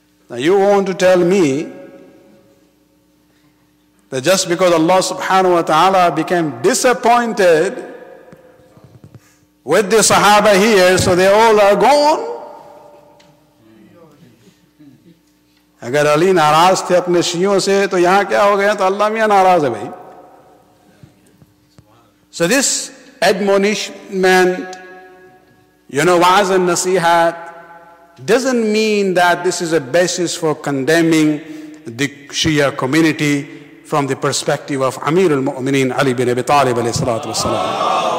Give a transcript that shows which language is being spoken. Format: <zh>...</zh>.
<en>Now you want to tell me that just because Allah subhanahu wa ta'ala became disappointed with the Sahaba here, so they all are gone?</en> <hi>अगर अली नाराज थे अपने शियों से तो यहाँ क्या हो गया? तो अल्लाह मियाँ नाराज है भाई.</hi> <en>So this admonishment, wa'az and nasihat, doesn't mean that this is a basis for condemning the Shia community from the perspective of Amir al-Mu'mineen Ali bin Abi Talib alayhi salatu wassalam.</en>